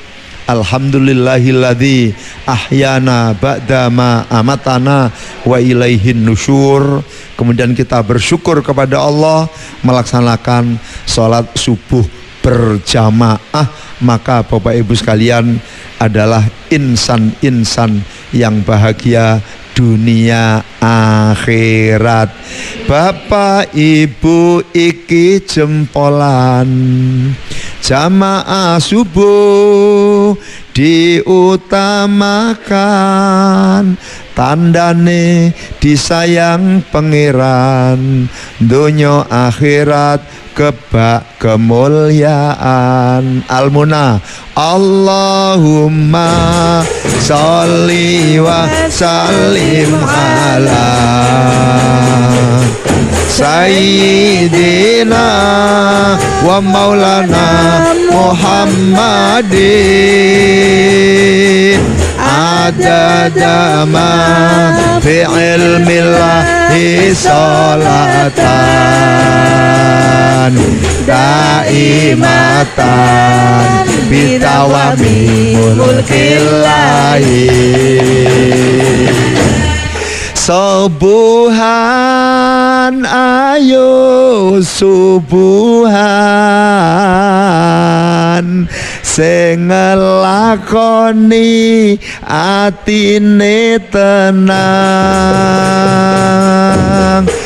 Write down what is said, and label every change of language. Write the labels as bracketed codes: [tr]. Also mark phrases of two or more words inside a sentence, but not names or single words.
[ar] الْحَمْدُ لِلَّهِ الَّذِي أَحْيَانَا بَعْدَمَا أَمَاتَنَا وَإِلَيْهِ النُّشُورُ. [id] Kemudian kita bersyukur kepada Allah, melaksanakan sholat subuh berjamaah. Maka Bapak Ibu sekalian adalah insan-insan yang bahagia dunia akhirat. [jv] Bapak Ibu iki jempolan, jamaah subuh diutamakan, tandane disayang pangeran, donya akhirat kebak kemuliaan. [ar] Al-Munah. اللَّهُمَّ صَلِّ وَسَلِّمْ عَلَى سَيِّدِنَا وَمَوْلَانَا مُحَمَّدٍ عَدَدَ مَا فِي عِلْمِ اللَّهِ صَلَاةً دَائِمَةً بِدَوَامِ مُلْكِ اللَّهِ. [jv] Subuhan ayo subuhan sing nglakoni atine tenang.